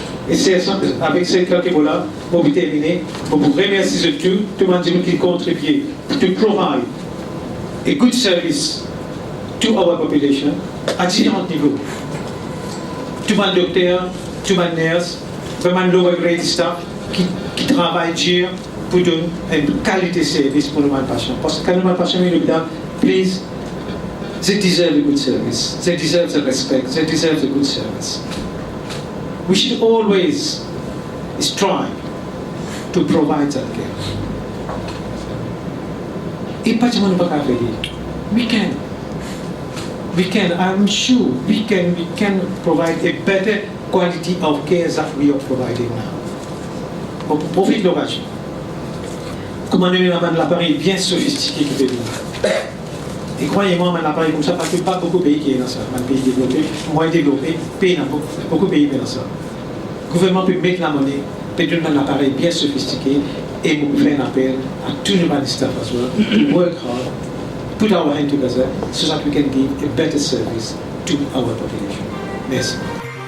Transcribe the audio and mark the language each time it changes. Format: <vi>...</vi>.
<fr>Et c'est avec ces quelques mots-là, pour vous terminer, pour vous remercier de tout le monde qui contribue</fr> <en>to provide a good service to our population</en> <fr>à différents niveaux. Tout le docteur, tout le nurse, vraiment le</fr> <en>lower grade staff</en> <fr>qui travaille dur pour donner une qualité de service pour nos patients. Parce que quand nos patients viennent à l'hôpital,</fr> <en>please, they deserve a good service. They deserve the respect. They deserve a good service. We should always strive to provide that care.</en> <fr>Et pas seulement nous pas faire.</fr> <en>We can. I'm sure we can provide a better quality of care that we are providing now.</en> <fr>On profite de l'occasion. Comment nous avons un appareil bien sophistiqué qui fait venir. Et croyez-moi, un appareil comme ça, parce que pas beaucoup de pays qui est dans ça. Un pays développé, moins développé, pays dans beaucoup de pays dans ça. Le gouvernement peut mettre la monnaie, peut donner un appareil bien sophistiqué et vous faire un appel à tous les staff</fr> <en>as well to work hard, put our hand together so that we can give a better service to our population.</en> <fr>Merci.</fr>